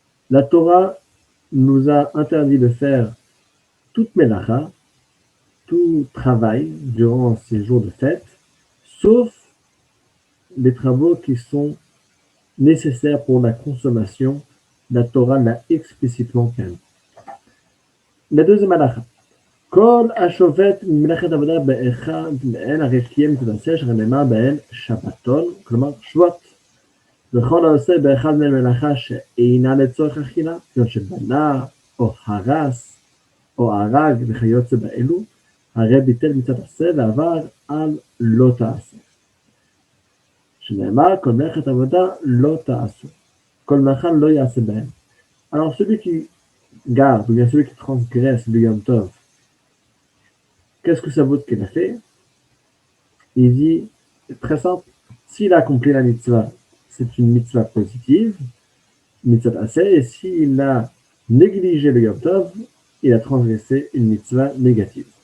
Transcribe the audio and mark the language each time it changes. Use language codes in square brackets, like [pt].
[fr] La Torah nous a interdit de faire toute Melacha, tout travail durant ces jours de fête, sauf les travaux qui sont nécessaires pour la consommation. La Torah l'a explicitement permis. La deuxième halakha. [he] Kol hashovet melachet avodah be'echad me'en הרי קיים את המעשה שנאמר בהן שבתון, כלומר שבועות. וכל העושה באחד מהן מלאכה שאינה לצורך אכילה, כגון שבנה או הרס או הרג וכיוצא באלו, הרי ביטל מצוות עשה ועבר על לא תעשה. שנאמר כל מלאכת עבודה לא תעשו. כל מלאכה לא יעשה בהם. [fr] Alors celui qui garde, ou bien celui qui transgresse le Yom Tov, qu'est-ce que ça vaut qu'il a fait? Il dit, très simple, s'il a accompli la mitzvah, c'est une mitzvah positive, mitzvah assez, et s'il a négligé le Yom Tov, il a transgressé une mitzvah négative.